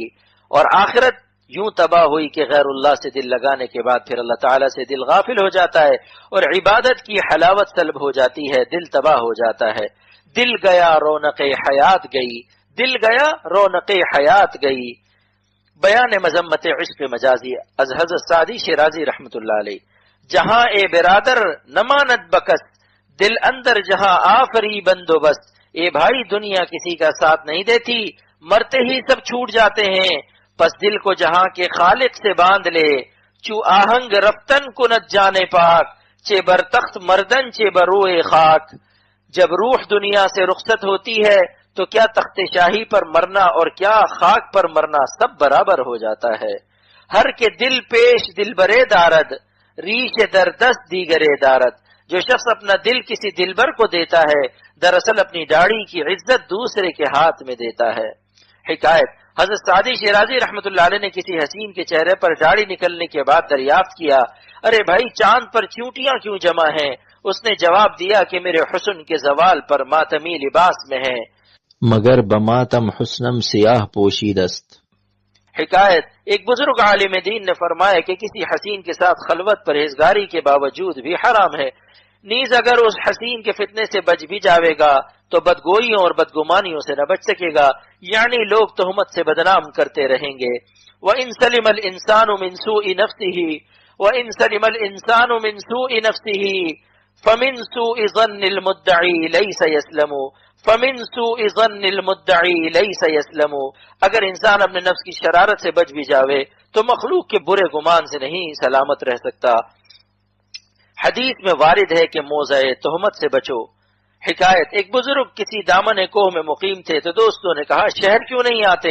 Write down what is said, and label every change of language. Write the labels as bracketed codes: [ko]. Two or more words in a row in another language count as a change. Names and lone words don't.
[ur] اور آخرت یوں تباہ ہوئی کہ غیر اللہ سے دل لگانے کے بعد پھر اللہ تعالیٰ سے دل غافل ہو جاتا ہے اور عبادت کی حلاوت سلب ہو جاتی ہے، دل تباہ ہو جاتا ہے۔ دل گیا رونق حیات گئی، دل گیا رونق حیات گئی۔ [fa] بیان مذمت عشق مجازی از حضرت سعدی شیرازی [ar] رحمت اللہ علیہ: [fa] جہاں اے برادر نماند بکس، دل اندر جہاں آفری بندوبست۔ [ur] اے بھائی دنیا کسی کا ساتھ نہیں دیتی، مرتے ہی سب چھوٹ جاتے ہیں، پس دل کو جہاں کے خالق سے باندھ لے۔ [fa] چو آہنگ رفتن کند جانے پاک، چے بر تخت مردن چے بروئے خاک۔ [ur] جب روح دنیا سے رخصت ہوتی ہے تو کیا تخت شاہی پر مرنا اور کیا خاک پر مرنا سب برابر ہو جاتا ہے۔ [fa] ہر کے دل پیش دل برے دارد، ریش در دست دیگرے دارد۔ [ur] جو شخص اپنا دل کسی دلبر کو دیتا ہے دراصل اپنی داڑھی کی عزت دوسرے کے ہاتھ میں دیتا ہے۔ حکایت: حضرت سعدی شیرازی [ar] رحمت اللہ علیہ [ur] نے کسی حسین کے چہرے پر داڑھی نکلنے کے بعد دریافت کیا: ارے بھائی چاند پر چونٹیاں کیوں جمع ہیں؟ اس نے جواب دیا کہ میرے حسن کے زوال پر ماتمی لباس میں ہیں، [fa] مگر بماتم حسنم سیاہ پوشیدست۔ [ur] حکایت: ایک بزرگ عالم دین نے فرمایا کہ کسی حسین کے ساتھ خلوت پرہیزگاری کے باوجود بھی حرام ہے، نیز اگر اس حسین کے فتنے سے بچ بھی جاوے گا تو بدگوئیوں اور بدگمانیوں سے نہ بچ سکے گا، یعنی لوگ تہمت سے بدنام کرتے رہیں گے۔ [ar] وَإِن سَلِمَ الْإِنسَانُ مِنْ سُوءِ نَفْسِهِ وَإِن سَلِمَ الْإِنسَانُ مِنْ سُوءِ نَفْسِهِ فَمِنْ سُوءِ ظَنِّ الْمُدَّعِي لَيْسَ يَسْلَمُ فَمِنْ سُوءِ ظَنِّ الْمُدَّعِي لَيْسَ يَسْلَمُ۔ [ur] اگر انسان اپنے نفس کی شرارت سے بچ بھی جاوے تو مخلوق کے برے گمان سے نہیں سلامت رہ سکتا۔ حدیث میں وارد ہے کہ موضع تہمت سے بچو۔ حکایت، ایک بزرگ کسی دامن کوہ میں مقیم تھے تو دوستوں نے کہا شہر کیوں نہیں آتے؟